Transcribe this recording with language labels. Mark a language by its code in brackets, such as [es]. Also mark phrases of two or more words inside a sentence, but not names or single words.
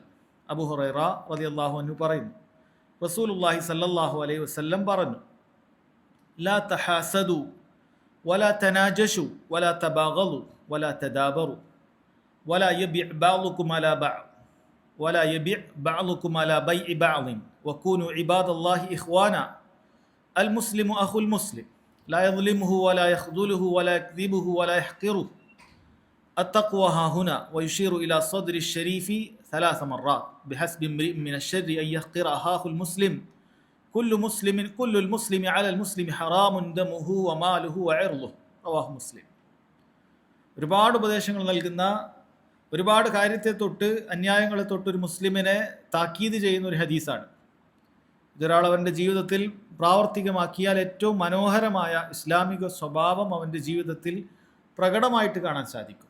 [ar] أبو هريرة رضي الله عنه പറയുന്നു, رسول الله صلى الله عليه وسلم പറഞ്ഞു: لا تحاسدوا ولا تناجشوا ولا تباغضوا ولا تدابروا ولا يبع بعضكم على بع ولا يبع بعضكم على بيع بعض وكونوا عباد الله إخوانا المسلم أخو المسلم لا يظلمه ولا يخذله ولا يكذبه ولا يحقره التقوى ها هنا ويشير إلى صدر الشريف 3 مرات بحسب امرئ من الشر أن يحقر أخاه المسلم كل المسلم على المسلم حرام دمه وماله وعرضه رواه مسلم. [ml] ഒരുപാട് ഉപദേശങ്ങൾ നൽകുന്ന, ഒരുപാട് കാര്യത്തെ തൊട്ട് അന്യായങ്ങളെ തൊട്ട് ഒരു മുസ്ലിമിനെ താക്കീത് ചെയ്യുന്ന ഒരു ഹദീസാണ്. ഇതൊരാൾ അവൻ്റെ ജീവിതത്തിൽ പ്രാവർത്തികമാക്കിയാൽ ഏറ്റവും മനോഹരമായ ഇസ്ലാമിക സ്വഭാവം അവൻ്റെ ജീവിതത്തിൽ പ്രകടമായിട്ട് കാണാൻ സാധിക്കും.